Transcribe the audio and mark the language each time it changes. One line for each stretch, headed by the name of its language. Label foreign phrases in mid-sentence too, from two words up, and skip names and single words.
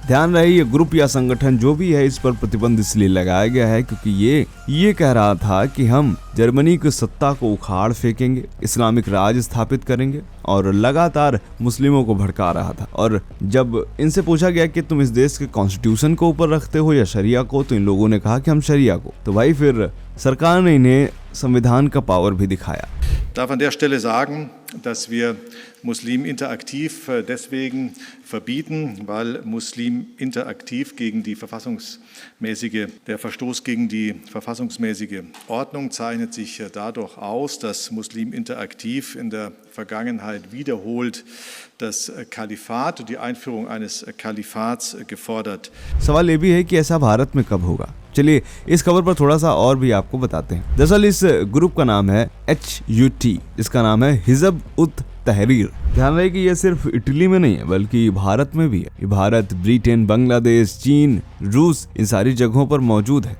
Hindi: ध्यान रहे ये ग्रुप या संगठन जो भी है, इस पर प्रतिबंध इसलिए लगाया गया है क्योंकि ये कह रहा था कि हम जर्मनी की सत्ता को उखाड़ फेंकेंगे, इस्लामिक राज स्थापित करेंगे, और लगातार मुस्लिमों को भड़का रहा था। और जब इनसे पूछा गया कि तुम इस देश के कॉन्स्टिट्यूशन को ऊपर रखते हो या शरिया को, तो इन लोगों ने कहा कि हम शरिया को। तो भाई फिर सरकार ने इन्हें संविधान का पावर भी दिखाया।
German: darf an der Stelle sagen, dass wir Muslim interaktiv deswegen verbieten, weil Muslim interaktiv gegen die der Verstoß gegen die verfassungsmäßige Ordnung zeichnet sich dadurch aus, dass Muslim interaktiv in der Vergangenheit wiederholt das Kalifat und die Einführung eines Kalifats gefordert।
Hindi: सवाल ये भी है कि ऐसा भारत में कब होगा। चलिए इस खबर पर थोड़ा सा और भी आपको बताते हैं। दरअसल इस ग्रुप का नाम है HUT, इसका नाम है हिजब उत तहरीर। ध्यान रहे कि यह सिर्फ इटली में नहीं है बल्कि भारत में भी है। ये भारत, ब्रिटेन, बांग्लादेश, चीन, रूस, इन सारी जगहों पर मौजूद है।